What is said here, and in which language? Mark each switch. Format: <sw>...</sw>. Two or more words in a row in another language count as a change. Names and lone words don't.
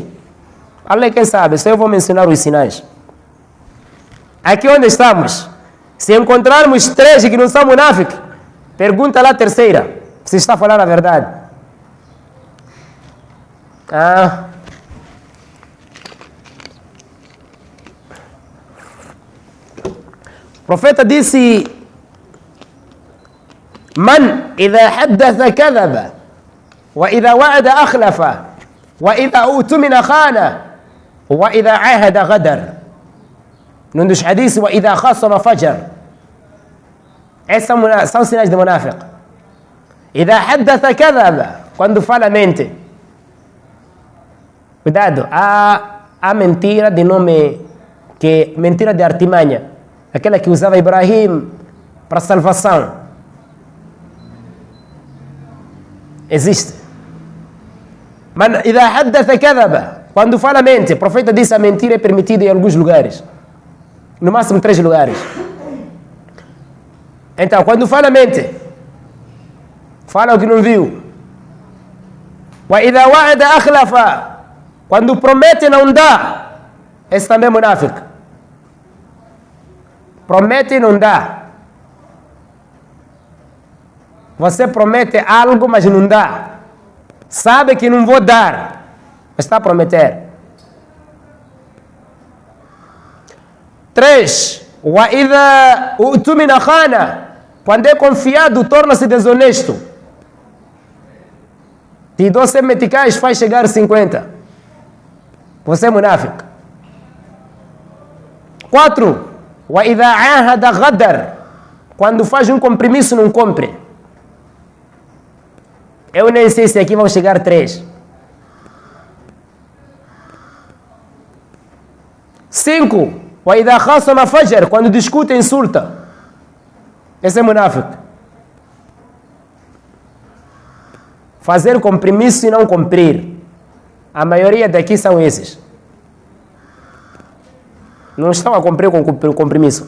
<pt>Allah quem sabe, só eu vou mencionar os sinais. Aqui onde estamos, se encontrarmos 3 que não são munáficos, pergunta lá a terceira, se está falando a verdade. profeta disse:</pt> <ar>من إذا حدث كذب، وإذا وعد أخلف، وإذا اؤتمن خان، وإذا عاهد غدر.</ar> <pt>Num dos hadiths,</pt> <ar>وإذا خاصم فجر.</ar> <pt>Esses são sinais de munafiq.</pt> <ar>إذا حدث كذب,</ar> <pt>quando fala mente. Cuidado, há mentira de nome, que mentira de artimanha, aquela que usava Ibrahim para salvação. Existe.</pt> <ar>Mas إذا حدث كذب,</ar> <pt>quando fala mente. O profeta disse: a mentira é permitida em alguns lugares, no máximo 3 lugares. Então, quando fala mente, fala o que não viu.</pt> <ar>وإذا وعد أخلف,</ar> <pt>quando promete não dá. Esse também é munafiq. Promete e não dá. Você promete algo, mas não dá. Sabe que não vou dar, mas está a prometer. 3.</pt> <ar>وإذا اؤتمن خان,</ar> <pt>quando é confiado, torna-se desonesto. Te dou 100 meticais, faz chegar 50. Você é munafiq. 4.</pt> <ar>وإذا عاهد غدر,</ar> <pt>quando faz um compromisso, não cumpre. Eu nem sei se aqui vão chegar 3. 5.</pt> <ar>وإذا خاصم فجر,</ar> <pt>quando discute, insulta. Esse é munafiq. Fazer compromisso e não cumprir. A maioria daqui são esses. Não estão a cumprir com o compromisso.</pt>